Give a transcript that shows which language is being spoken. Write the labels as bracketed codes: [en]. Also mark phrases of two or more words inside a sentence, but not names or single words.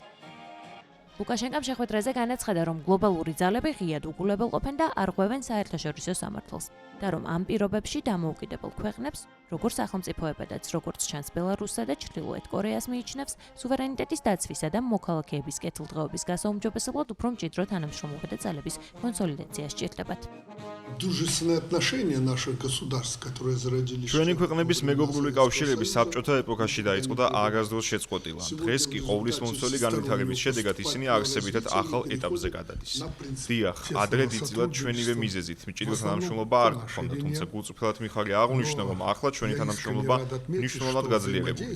[ka] ლუკაშენკამ შეხვედრაზე განაცხადა, რომ გლობალური ძალები ღიად უგულებელყოფენ და არ ღვევენ საერთაშორისო სამართალს და რომ ამ პირობებში დამოუკიდებელ ქვეყნებს, როგორც სახელმწიფოებადაც, როგორც ჩანს ბელარუსსა და ჩრდილოეთ კორეას მიიჩნევს, სუვერენიტეტის დაცვისა და მოქალაქეების კეთილდღეობის გასაუმჯობესებლად უფრო მჭიდრო თანამშრომლობა და ძალების კონსოლიდაცია სჭირდებათ. [ru] Дружественные отношения наших государств, которые зародились. [ka] ჩვენი ქვეყნების მეგობრული კავშირები საბჭოთა ეპოქაში დაიწყო და არასდროს შეწყვეტილა. დღეს კი ყოვლისმომცველი განვითარების შედეგად ისინი არსებითად ახალ ეტაპზე გადადის. დიახ, ადრე დიდწილად ჩვენივე მიზეზით მჭიდრო თანამშრომლობა არ გქონდა, თუმცა გულწრფელად მიხარი აღნიშნა, რომ ახლა ჩვენი თანამშრომლობა მნიშვნელოვნად გაძლიერებულია.